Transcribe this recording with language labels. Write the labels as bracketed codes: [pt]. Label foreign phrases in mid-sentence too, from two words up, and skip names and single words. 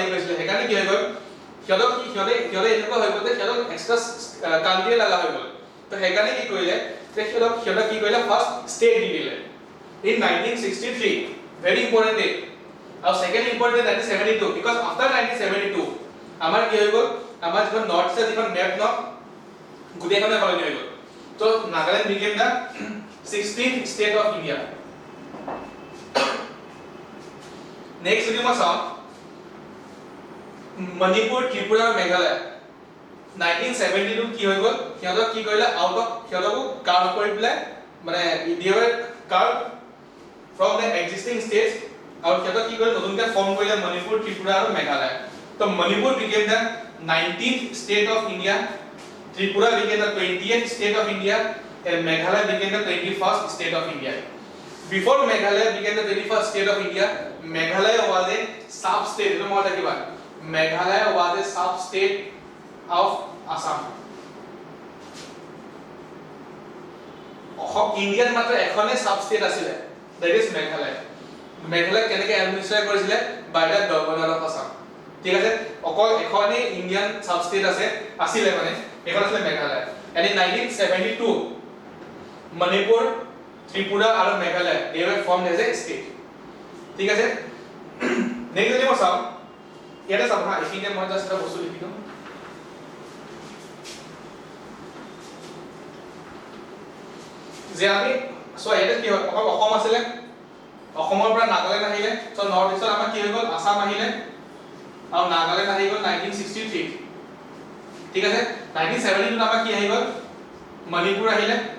[as] গৈছিল হেকাৰণে কি হৈ গ'ল সিহঁতে এনেকুৱা হৈ গ'ল যে সিহঁতক [en] extra country [as] লাগা হৈ গ'ল তো হেকাৰণে কি কৰিলে যে সিহঁতক কি কৰিলে [en] first state [as] দি দিলে [en] in 1963 very important day [as] আৰু [en] second important 1972 because after 1972 [as] আমাৰ কি হৈ গ'ল আমাৰ যিখন নৰ্থ ইষ্ট যিখন মেপ ন গুটেইখনে সলনি হৈ গ'ল তো নাগাল্যান্ড [en] became the 16th state of India [as] next যদি মই চাওঁ মণিপুৰ ত্ৰিপুৰা আৰু মেঘালয় 1972 কি হৈ গ'ল সিহঁতক কি কৰিলে [en] out of [as] সিহঁতকো কাৰ্ভ কৰি পেলাই মানে [en] they were carved from the existing states [as] আৰু সিহঁতক কি কৰিলে নতুনকৈ ফৰ্ম কৰিলে মণিপুৰ ত্ৰিপুৰা আৰু মেঘালয় তো মণিপুৰ [en] became the 19th state of India Tripura became the 20th state of India and Meghalaya became the 21st state of India. Before Meghalaya became the 21st state of India, Meghalaya was a sub-state. You know what I mean? Meghalaya was a sub-state of Assam. [as] Indian মাত্ৰ এখনে sub-state আছিল, [en] that is Meghalaya. [as] Meghalaya কেনেকৈ এডমিনিষ্ট্ৰেট কৰিছিলে [en] by the governor of Assam. [as] ঠিক আছে অকল এখনে [en] Indian substate [as] আছিল মানে এখন আছিল মেঘালয় [en] and in 1972 [as] মণিপুৰ ত্ৰিপুৰা আৰু মেঘালয় [en] they were formed as a state [as] ঠিক আছে নেক্সট যদি মই চাওঁ ইয়াতে চাব হা এইখিনিতে মই জাস্ট এটা বস্তু লিখি দিম যে আমি সো ইয়াতে কি হয় অসম আছিলে অসমৰ পৰা নাগালেণ্ড আহিলে সো নৰ্থ ইষ্টত আমাৰ কি হৈ গ'ল আসাম আহিলে আৰু নাগালেণ্ড আহি গ'ল 1963 ঠিক আছে 1972 আমাৰ কি আহি গ'ল মণিপুৰ আহিলে